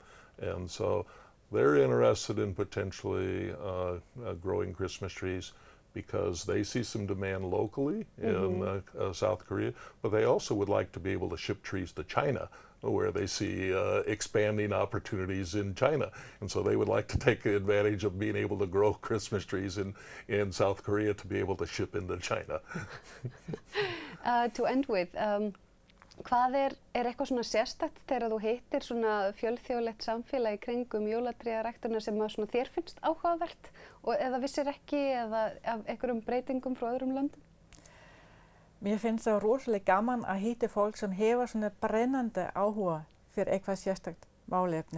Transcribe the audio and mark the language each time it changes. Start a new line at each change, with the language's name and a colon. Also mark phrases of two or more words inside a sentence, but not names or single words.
English: And so they're interested in potentially growing Christmas trees because they see some demand locally in South Korea, but they also would like to be able to ship trees to China, where they see expanding opportunities in China. And so they would like to take advantage of being able to grow Christmas trees in South Korea to be able to ship into China. To end with,
Icelandic: hvað eitthvað svona sérstakt þegar þú hittir svona fjölþjóðlegt samfélag í kringum jólatréaræktina sem að svona þér finnst áhugavert og eða vissir ekki eða af einhverjum breytingum frá öðrum löndum? Mér finnst það rosalega gaman að hitta fólk sem hefur svona brennandi áhuga fyrir eitthvað sérstakt málefni.